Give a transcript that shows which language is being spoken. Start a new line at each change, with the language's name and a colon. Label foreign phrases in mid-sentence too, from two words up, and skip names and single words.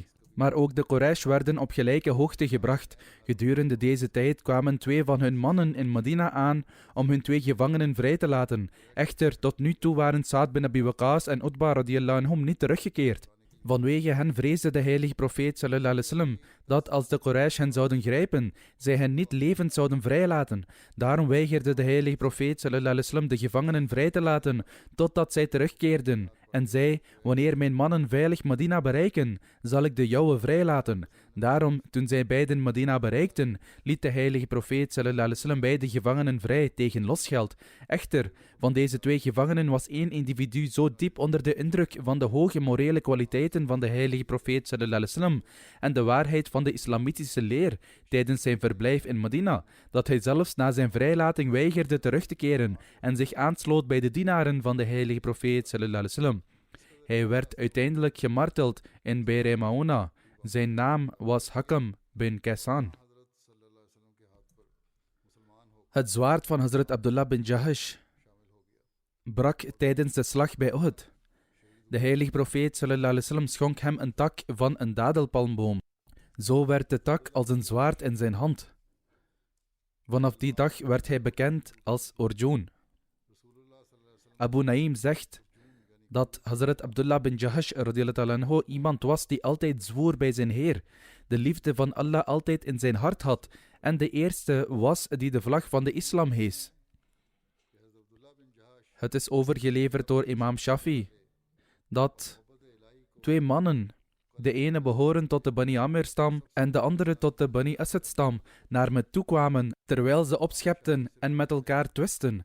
Dutch: Maar ook de Quraysh werden op gelijke hoogte gebracht. Gedurende deze tijd kwamen 2 van hun mannen in Medina aan om hun 2 gevangenen vrij te laten. Echter, tot nu toe waren Sa'd bin Abi Waqqas en Utba
Arabic: رضي الله عنهم
Dutch: niet teruggekeerd. Vanwege hen vreesde de heilige profeet
Arabic: صلى الله عليه وسلم
Dutch: dat als de Quraysh hen zouden grijpen, zij hen niet levend zouden vrijlaten. Daarom weigerde de heilige profeet
Arabic: صلى الله عليه وسلم
Dutch: de gevangenen vrij te laten totdat zij terugkeerden. En zei, wanneer mijn mannen veilig Medina bereiken, zal ik de jouwe vrijlaten. Daarom, toen zij beiden Medina bereikten, liet de heilige profeet
Arabic: صلى الله عليه وسلم
Dutch: beide gevangenen vrij tegen losgeld. Echter, van deze 2 gevangenen was 1 individu zo diep onder de indruk van de hoge morele kwaliteiten van de heilige profeet
Arabic: صلى الله عليه وسلم
Dutch: en de waarheid van de islamitische leer tijdens zijn verblijf in Medina, dat hij zelfs na zijn vrijlating weigerde terug te keren en zich aansloot bij de dienaren van de heilige profeet
Arabic: صلى الله عليه وسلم.
Dutch: Hij werd uiteindelijk gemarteld in Be'r Mauna. Zijn naam was Hakam bin Kaysan. Het zwaard van Hazrat Abdullah bin Jahash brak tijdens de slag bij Uhud. De heilige profeet
Arabic: صلى الله عليه وسلم
Dutch: schonk hem een tak van een dadelpalmboom. Zo werd de tak als een zwaard in zijn hand. Vanaf die dag werd hij bekend als Orjoen. Abu Naim zegt dat Hazrat Abdullah bin Jahash
Arabic: رضي الله عنه
Dutch: iemand was die altijd zwoer bij zijn Heer, de liefde van Allah altijd in zijn hart had en de eerste was die de vlag van de islam hees. Het is overgeleverd door imam Shafi dat 2 mannen, de ene behoren tot de Bani Amir-stam en de andere tot de Bani Asad-stam, naar me toekwamen terwijl ze opschepten en met elkaar twisten.